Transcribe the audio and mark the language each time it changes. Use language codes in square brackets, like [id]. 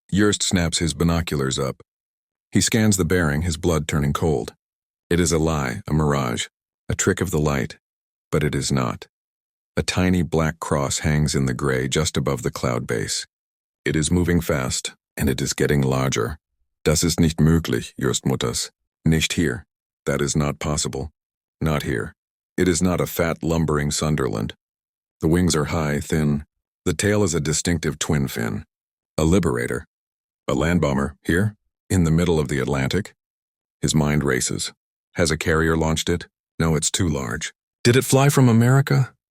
[en] Jurst snaps his binoculars up. He scans the bearing, his blood turning cold. It is a lie, a mirage, a trick of the light, but it is not. A tiny black cross hangs in the gray just above the cloud base. It is moving fast, and it is getting larger. [de] Das ist nicht möglich, Jurst [en] mutters. [de] Nicht hier. [en] That is not possible. Not here. It is not a fat, lumbering Sunderland. The wings are high, thin. The tail is a distinctive twin fin. A Liberator. A land bomber, here, in the middle of the Atlantic. His mind races. Has a carrier launched it? No, it's too large. Did it fly from America?